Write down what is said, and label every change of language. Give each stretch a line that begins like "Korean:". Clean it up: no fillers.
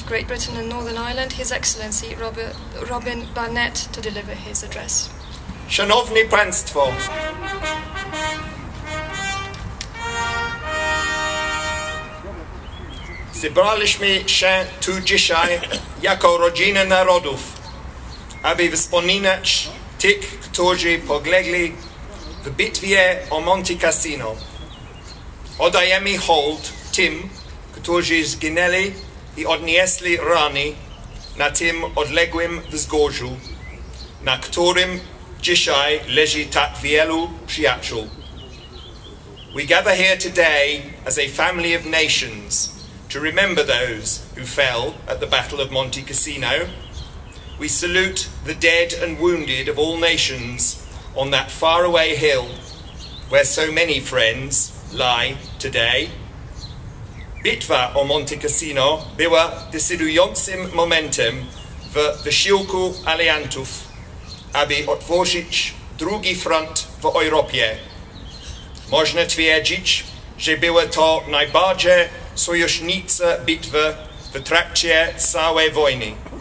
English: Great Britain and Northern Ireland, His Excellency Robin Barnett, to deliver his address.
Polish: Szanowni Państwo, zebraliśmy się tu dzisiaj jako rodzina narodów, aby wspominać tych, którzy polegli w bitwie o Monte Cassino. Oddajemy hołd tym, którzy zginęli i odnieśli rany na tym odległym wzgórzu, na którym dzisiaj leży tak wielu przyjaciół.
English: We gather here today as a family of nations to remember those who fell at the Battle of Monte Cassino. We salute the dead and wounded of all nations on that faraway hill where so many friends lie today.
Polish: Bitwa o Monte Cassino była decydującym momentem w wysiłku aliantów, aby otworzyć drugi front w Europie. Można twierdzić, że była to najbardziej sojusznicza bitwa w trakcie całej wojny.